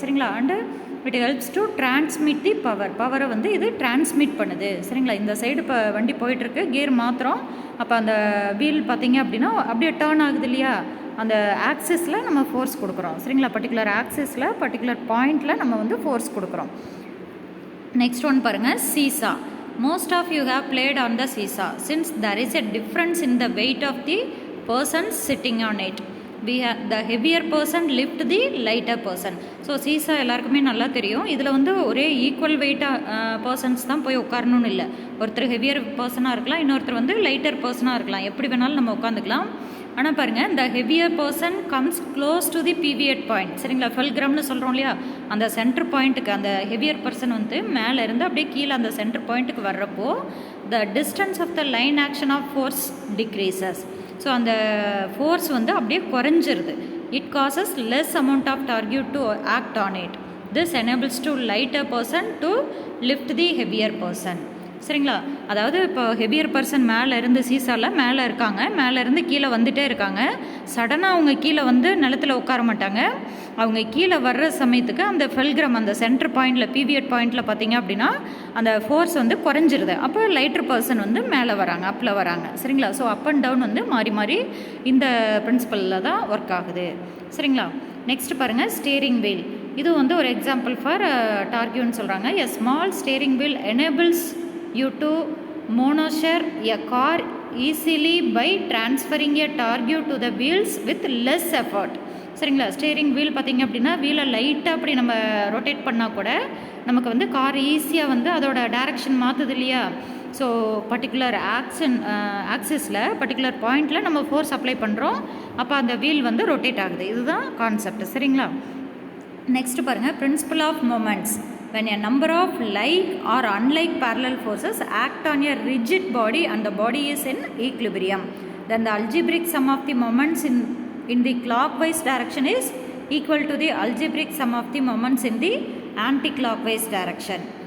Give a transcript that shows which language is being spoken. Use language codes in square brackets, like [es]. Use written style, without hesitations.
[en] சரிங்களா, and it helps to transmit the பவரை [ta] வந்து இது டிரான்ஸ்மிட் பண்ணுது. சரிங்களா, இந்த சைடு இப்போ வண்டி போயிட்டுருக்கு, கியர் மாத்திரம், அப்போ அந்த வீல் பார்த்தீங்க அப்படின்னா அப்படியே டேர்ன் ஆகுது இல்லையா, அந்த ஆக்சிஸில் நம்ம ஃபோர்ஸ் கொடுக்குறோம். சரிங்களா, பர்டிகுலர் ஆக்சிஸில் பர்டிகுலர் பாயிண்டில் நம்ம வந்து ஃபோர்ஸ் கொடுக்குறோம். நெக்ஸ்ட் ஒன் பாருங்கள், seesaw. [en] Most of you have played on the seesaw since there is a difference in the weight of the person sitting on it. the heavier person lift the lighter person. [ta] So seesaw எல்லாருக்குமே நல்லா தெரியும். இதில் வந்து ஒரே equal வெயிட்டாக persons தான் போய் உட்காரணும்னு இல்லை. ஒருத்தர் ஹெவியர் பர்சனாக இருக்கலாம், இன்னொருத்தர் வந்து லைட்டர் பர்சனாக இருக்கலாம், எப்படி வேணாலும் நம்ம உட்காந்துக்கலாம். ஆனால் பாருங்கள், [en] the heavier person comes close to the pivot point. [ta] சரிங்களா, ஃபெல்கிராம்னு சொல்கிறோம் இல்லையா, அந்த சென்டர் பாயிண்ட்டுக்கு அந்த ஹெவியர் பர்சன் வந்து மேலே இருந்து அப்படியே கீழே அந்த சென்டர் பாயிண்ட்டுக்கு வர்றப்போ [en] the distance of the line action of force decreases. [ta] So அந்த ஃபோர்ஸ் வந்து அப்படியே குறைஞ்சிருது. [en] It causes less amount of torque to act on it. This enables to lighter person to lift the heavier person. [ta] சரிங்களா, அதாவது இப்போ heavier person மேலே இருந்து சீசாவில் மேலே இருக்காங்க, மேலே இருந்து கீழே வந்துகிட்டே இருக்காங்க. சடனாக அவங்க கீழே வந்து நிலத்தில் உட்கார மாட்டாங்க. அவங்க கீழே வர்ற சமயத்துக்கு அந்த ஃபெல்கிரம் அந்த சென்டர் பாயிண்டில் பிவியட் பாயிண்டில் பார்த்தீங்க அப்படின்னா அந்த ஃபோர்ஸ் வந்து குறைஞ்சிருது. அப்போ லைட்டர் பர்சன் வந்து மேலே வராங்க, அப்பில் வராங்க. சரிங்களா, ஸோ அப் அண்ட் டவுன் வந்து மாறி மாறி இந்த பிரின்சிபலில் தான் ஒர்க் ஆகுது. சரிங்களா, நெக்ஸ்ட் பாருங்கள், ஸ்டேரிங் வீல். இது வந்து ஒரு எக்ஸாம்பிள் ஃபார் டார்கியூன்னு சொல்கிறாங்க. [en] A small steering wheel enables you to maneuver a car easily by transferring a torque to the wheels with less effort. [ta] சரிங்களா, ஸ்டேரிங் வீல் பார்த்திங்க அப்படின்னா வீலை லைட்டாக அப்படி நம்ம ரொட்டேட் பண்ணால் கூட நமக்கு வந்து கார் ஈஸியாக வந்து அதோட டைரக்ஷன் மாற்றுது இல்லையா. ஸோ பர்டிகுலர் ஆக்சிஸில் பர்டிகுலர் பாயிண்டில் நம்ம ஃபோர்ஸ் அப்ளை பண்ணுறோம், அப்போ அந்த வீல் வந்து ரொட்டேட் ஆகுது. இதுதான் கான்செப்ட். சரிங்களா, நெக்ஸ்ட் பாருங்கள், principal of moments. [en] When a number of like or unlike parallel forces act on a rigid body and the body is in equilibrium, then the algebraic sum of the moments in the clockwise direction is equal to the algebraic sum of the moments in the anti-clockwise direction.